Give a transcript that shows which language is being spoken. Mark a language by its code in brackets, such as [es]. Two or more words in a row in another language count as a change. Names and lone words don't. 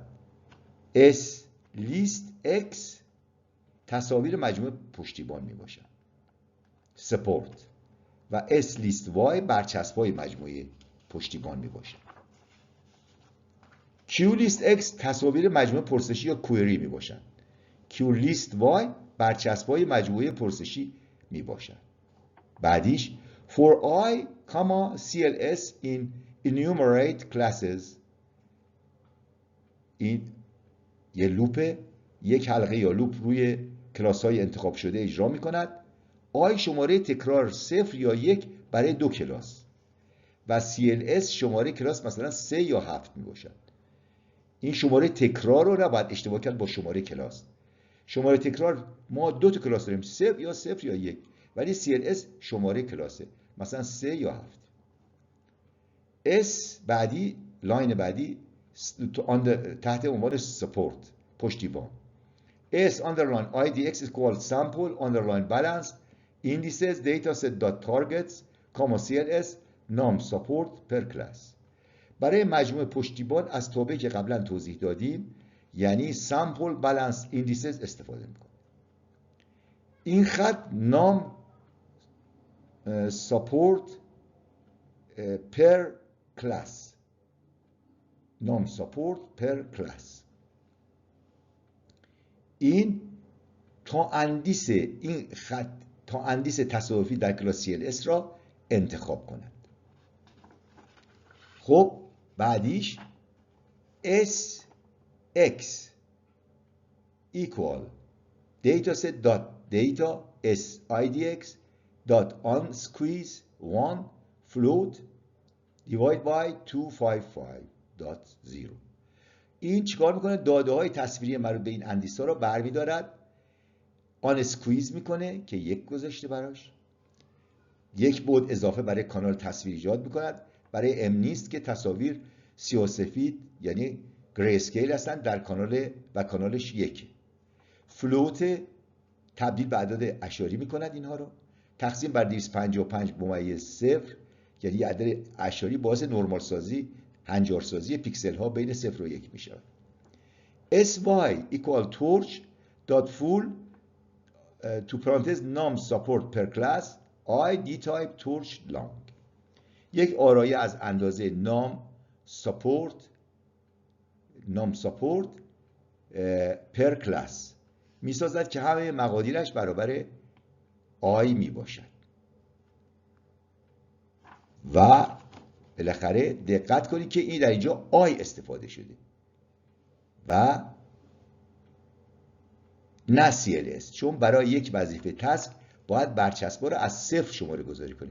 [en] S list X [fa] تصاویر مجموعه پشتیبان می باشد support و [en] S list Y [fa] برچسب های مجموعه پشتیبان می باشد. [en] Q list X [fa] تصاویر مجموعه پرسشی یا query می باشد. [en] Q list Y [fa] برچسب های مجموعه پرسشی می باشد. [en] بعدیش for I, CLS in enumerate classes. [fa] این یه لوپ، یک حلقه یا لوپ روی کلاس های انتخاب شده اجرا می کند. I شماره تکرار 0 یا 1 برای دو کلاس و CLS شماره کلاس مثلا 3 یا 7 می باشد. این شماره تکرار رو نباید اشتباه کرد با شماره کلاس. شماره تکرار ما دو تا کلاس داریم 0 یا 0 یا 1 ولی CLS شماره کلاسه مثلا 3 یا 7. S بعدی لاین بعدی تحت عنوان سپورت پشتیبان. [en] S underline IDX is called sample underline balance indices dataset dot targets CLS num support per class. [fa] برای مجموعه پشتیبان از تابعی که قبلا توضیح دادیم یعنی [en] sample balance indices [fa] استفاده میکنه. این خط نام [en] support per class [fa] نام [en] support per class. [fa] این تا اندیس این خط تا اندیس تصادفی در کلاس CLS را انتخاب کند. خب بعدیش [en] S X equal dataset dot data S IDX dot on squeeze 1 float divide by 255.0. [fa] این چیکار میکنه؟ داده های تصویری مربوط به این اندیسه را برمیدارد، [en] un squeeze [fa] میکنه که یک گذاشته براش، یک بعد اضافه برای کانال تصویر ایجاد میکند برای ام نیست که تصاویر سیاه‌وسفید یعنی [en] gray scale [fa] هستن در کانال و کانالش یکه. فلوت تبدیل به اعداد اعشاری میکند اینها رو، تقسیم بر 255 ممیز 0 یعنی عدد اعشاری باعث نرمال سازی هنجارسازی پیکسل ها بین 0 و 1 میشه. [en] sy equal torch dot full to parenthesis num support per class I d type torch long. [fa] یک آرایه از اندازه [en] num support per class [fa] می سازد که همه مقادیرش برابر آی می باشد. و بالاخره دقت کنید که این در اینجا آی استفاده شده و نه CLS، چون برای یک وظیفه تسک باید برچسب‌ها رو از 0 شماره گذاری کنیم.